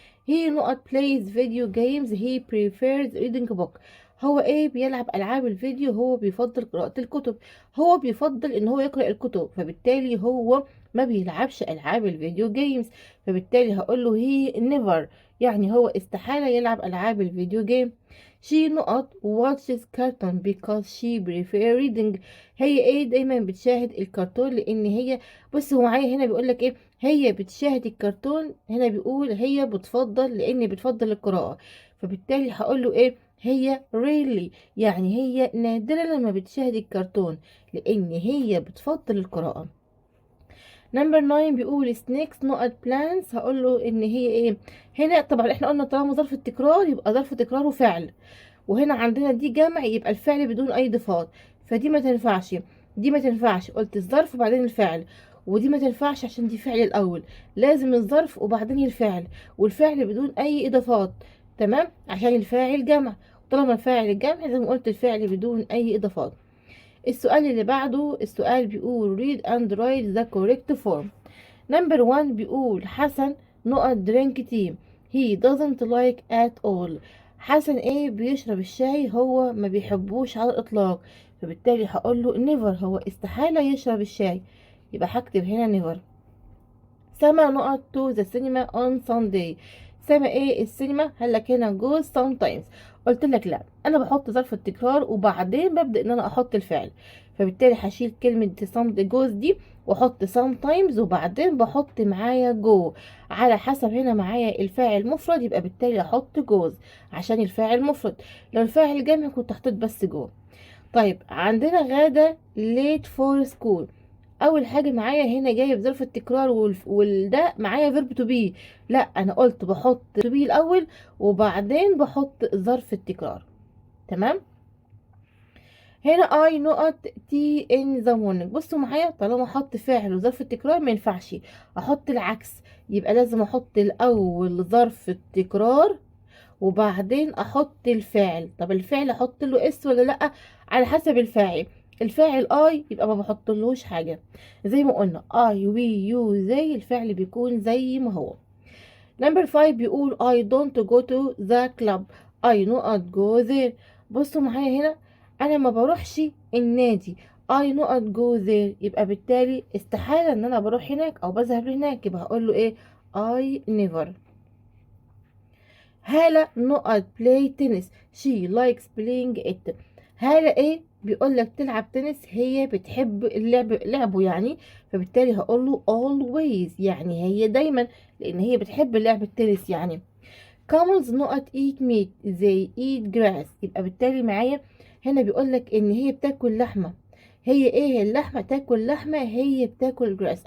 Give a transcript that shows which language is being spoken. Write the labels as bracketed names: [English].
[English] he [Arabic] نقط [English] plays video games. he prefers reading book. [Arabic] هو بيلعب العاب الفيديو، هو بيفضل قراءة الكتب، هو بيفضل ان هو يقرأ الكتب، فبالتالي هو ما بيلعبش العاب الفيديو جيمز، فبالتالي هقول له [English] he never [Arabic] يعني هو استحالة يلعب العاب الفيديو جيم. [English] she [Arabic] نقط [English] watches cartoon because she prefer reading. [Arabic] هي دايما بتشاهد الكرتون لان هي، بص هو معايا هنا بيقول لك هي بتشاهد الكرتون، هنا بيقول هي بتفضل لان بتفضل القراءة، فبالتالي هقول له هي rarely يعني هي نادرا لما بتشاهد الكرتون لان هي بتفضل القراءة. نمبر 9 بيقول snakes نقط plants. هقول له ان هي هنا طبعا احنا قلنا طالما ظرف التكرار يبقى ظرف تكرار وفعل، وهنا عندنا دي جمع يبقى الفعل بدون اي اضافات، فدي ما تنفعش، دي ما تنفعش، قلت الظرف وبعدين الفعل، ودي ما تنفعش عشان دي فعل الاول، لازم الظرف وبعدين الفعل، والفعل بدون اي اضافات، تمام، عشان الفاعل جمع، طالما الفاعل جمع زي ما قلت الفعل بدون اي اضافات. السؤال اللي بعده السؤال بيقول [English] read and write the correct form. [Arabic] نمبر 1 بيقول حسن نقط [English] drink tea. he doesn't like at all. [Arabic] حسن بيشرب الشاي، هو ما بيحبوش على الاطلاق، فبالتالي هقول له never هو استحالة يشرب الشاي، يبقى هكتب هنا never. [English] سما [Arabic] نقط [English] to the cinema on Sunday. [Arabic] سما السينما، هل لك هنا [English] goes sometimes، [Arabic] قلت لك لا، انا بحط ظرف التكرار وبعدين ببدأ ان انا احط الفعل، فبالتالي هشيل كلمة some goes دي واحط sometimes وبعدين بحط معايا go، على حسب هنا معايا الفاعل مفرد يبقى بالتالي احط goes عشان الفاعل مفرد، لو الفاعل جمع كنت حطيت بس go. طيب عندنا غادة late for school. اول حاجه معايا هنا جايب ظرف التكرار والده معايا فيرب تو بي، لا انا قلت بحط تو بي الاول وبعدين بحط ظرف التكرار، تمام. هنا اي نقط تي ان ذا مورنينج. بصوا معايا طالما احط فاعل وظرف التكرار ما ينفعش احط العكس، يبقى لازم احط الاول ظرف التكرار وبعدين احط الفاعل. طب الفعل احط له اس ولا لا؟ على حسب الفاعل، الفاعل I يبقى ما بحطلهوش حاجة، زي ما قلنا I we you they الفعل بيكون زي ما هو. [English] Number 5 بيقول I don't go to the club I not go there. [Arabic] بصوا معايا هنا، انا ما بروحش النادي [English] I not go there، [Arabic] يبقى بالتالي استحالة ان انا بروح هناك او بذهب هناك، يبقى هقول له ايه [English] I never. Hala not play tennis she likes playing it. [Arabic] هالة ايه بيقول لك تلعب تنس، هي بتحب لعبه يعني، فبالتالي هقول له always يعني هي دايما، لان هي بتحب لعب التنس يعني. [English] camels not eat meat they eat grass، [Arabic] يبقى بالتالي معايا هنا بيقول لك ان هي بتاكل لحمه، هي ايه اللحمه؟ تاكل لحمه، هي بتاكل جراس.